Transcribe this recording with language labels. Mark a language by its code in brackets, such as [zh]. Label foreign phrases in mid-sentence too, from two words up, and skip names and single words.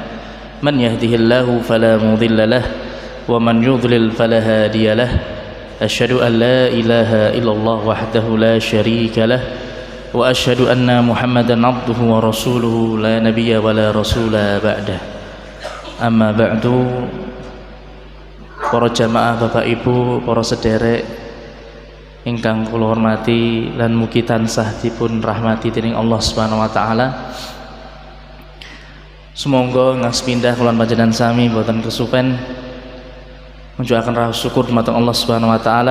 [ar] من يهده الله فلا مضل له ومن يضلل فلا هادي له. أشهد أن لا إله إلا الله وحده لا شريك له وأشهد أن محمدا عبده ورسوله لا نبي ولا رسول بعده. أما بعد. [jv] Para jamaah Bapak Ibu, para sederek ingkang kula hormati lan mugi tansah dipun rahmati dening [ar] الله سبحانه وتعالى. [jv] Semoga ngaspindah kula panjenengan sami boten kesupen munjukaken rasa syukur dumateng [ar] الله سبحانه وتعالى.